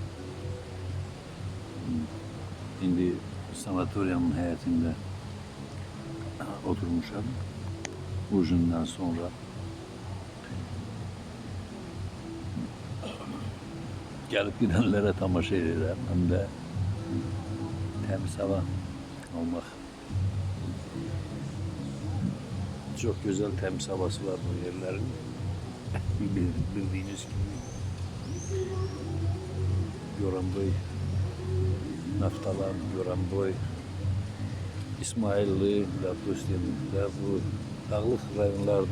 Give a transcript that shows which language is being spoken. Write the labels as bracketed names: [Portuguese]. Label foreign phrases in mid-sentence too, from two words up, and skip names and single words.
[Azerbaijani] İndi sanatoriyanın həyətində oturmuşam. Bu gündən sonra gəlib gidənlərə tamaşa edirəm. Həm də təmiz hava almaq. [Turkish] Çok güzel temiz havası var bu yerlerin. Bildiğiniz gibi Goranboy, Naftalan, Goranboy, İsmailli, Lapustin ve bu dağlık rayonlardı.